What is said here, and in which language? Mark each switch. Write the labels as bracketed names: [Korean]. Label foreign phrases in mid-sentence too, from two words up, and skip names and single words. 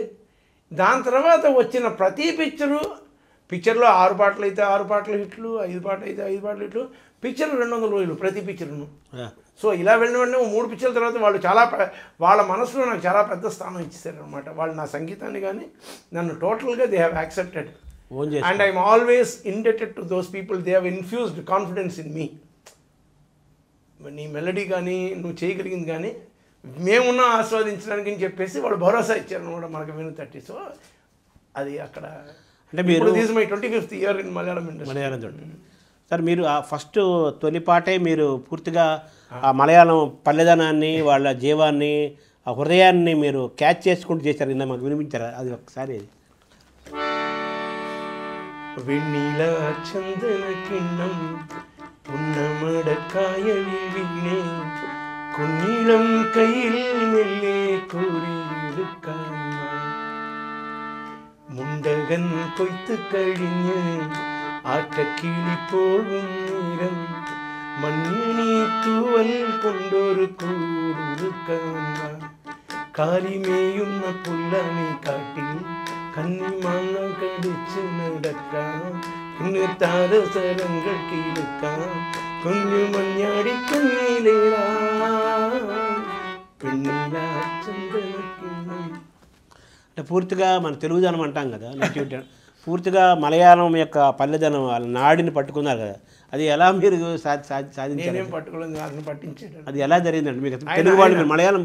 [Telugu] దాని తర్వాత వచ్చిన ప్రతి పిక్చర్లో 6 పాటలు అయితే 6 పాటలు హిట్లు, 5 పాటలు అయితే 5 పాటలు హిట్లు. పిక్చర్లు 200 రోజులు ప్రతి పిక్చర్ను. సో ఇలా వెళ్ళిన వెంటనే 3 పిక్చర్ల తర్వాత వాళ్ళు వాళ్ళ మనసులో నాకు చాలా పెద్ద స్థానం ఇచ్చేసారు అనమాట. వాళ్ళు నా సంగీతాన్ని కానీ నన్ను టోటల్గా [English] they have accepted. And I'm always indebted to those people. They have infused confidence in me. [Telugu] నీ మెలడీ కానీ నువ్వు చేయగలిగింది కానీ మేమున్నా ఆస్వాదించడానికి అని చెప్పేసి వాళ్ళు భరోసా ఇచ్చారు అనమాట మనకు వెనుతట్టి. సో అది అక్కడ అంటే మీరు [English] this my 25th year in Malayalam ఇండస్ట్రీ. [Telugu] సార్, మీరు ఆ ఫస్ట్ తొలి పాటే మీరు పూర్తిగా ఆ మలయాళం పల్లెదనాన్ని, వాళ్ళ జీవాన్ని, ఆ హృదయాన్ని మీరు క్యాచ్ చేసుకుంటూ చేశారు. ఇందా మాకు వినిపించారా అది ఒకసారి? [Malayalam] വെണ്ണില ചന്ദന കിണ്ണം പുന്നമടക്കായലിൽ വീണേ കുഞ്ഞിളം കയ്യിൽ മെല്ലെ കോരിയെടുക്കാൻ മുണ്ടകൻ കൊയ്ത്ത് കഴിഞ്ഞ് ആറ്റക്കിളി പോകും നേരം മണ്ണിനി തൂവൽ കൊണ്ടൊരു കൂടൊരുക്കാൻ കാലിമേയുന്ന പുല്ലാണി കാട്ടിൽ കന്നിമാങ്ങ കടിച്ച് നടക്കാം കുഞ്ഞു താരസരങ്ങൾ കീഴക്കാം കുഞ്ഞു മഞ്ഞാടി കുഞ്ഞിലേറാ [Telugu] అంటే పూర్తిగా మన తెలుగుదనం అంటాం కదా, నేటివిటీ. పూర్తిగా మలయాళం యొక్క పల్లెదనం వాళ్ళ నాడిని పట్టుకున్నారు కదా, అది ఎలా మీరు సాధించారు? నేనేం పట్టుకోలేదు, అతను పట్టించాడు. అది ఎలా జరిగిందండి? మీకు తెలుగు వాళ్ళు మీరు మలయాళం